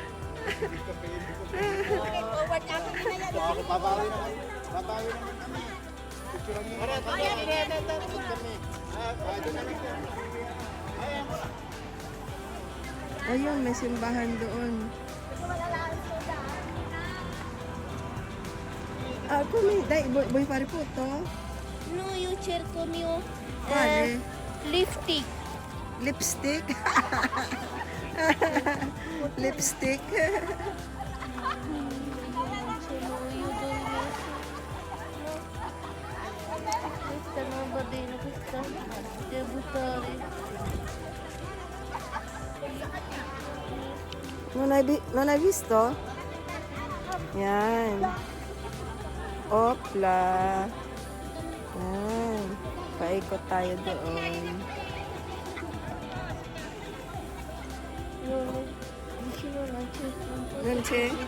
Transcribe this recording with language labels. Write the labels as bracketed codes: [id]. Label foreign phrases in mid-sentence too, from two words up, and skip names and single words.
[tl] Forward natin na yan. Babawi naman kami. Picturean mo. Kami. Ayun, may simbahan doon. [it] Come dai, vuoi fare foto? No, io cerco mio Quale? lipstick. Lipstick? Lipstick? Questa non va bene, questa devo buttare. Non hai visto? [tl] Yan. Opla. Yan. Paikot tayo doon. Nanche?